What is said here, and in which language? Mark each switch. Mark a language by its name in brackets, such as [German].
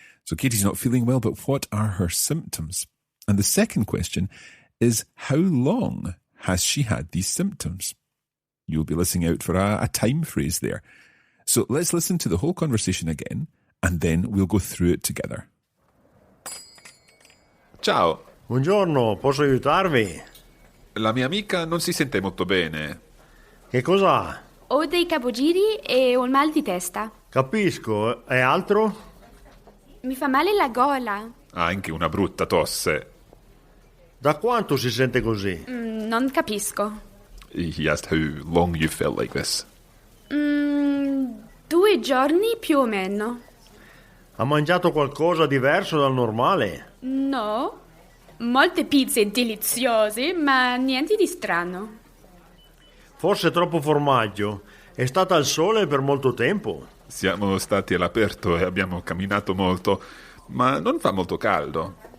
[English] So Katie's not feeling well, but what are her symptoms? And the second question is, how long has she had these symptoms? You'll be listening out for a time phrase there. So let's listen to the whole conversation again, and then we'll go through it together. [Italian] Ciao, Buongiorno, posso aiutarvi? la mia amica non si sente molto bene. Che cos'ha? Ho dei capogiri e un mal di testa. Capisco, e altro? Mi fa male la gola. Ha anche una brutta tosse. Da quanto si sente così? Non capisco. [English] He asked how long you felt like this. [Italian] 2 giorni più o meno. Ha mangiato qualcosa diverso dal normale? No, molte pizze deliziose, ma niente di strano. Forse troppo formaggio. È stata al sole per molto tempo? Siamo stati all'aperto e abbiamo camminato molto, ma non fa molto caldo.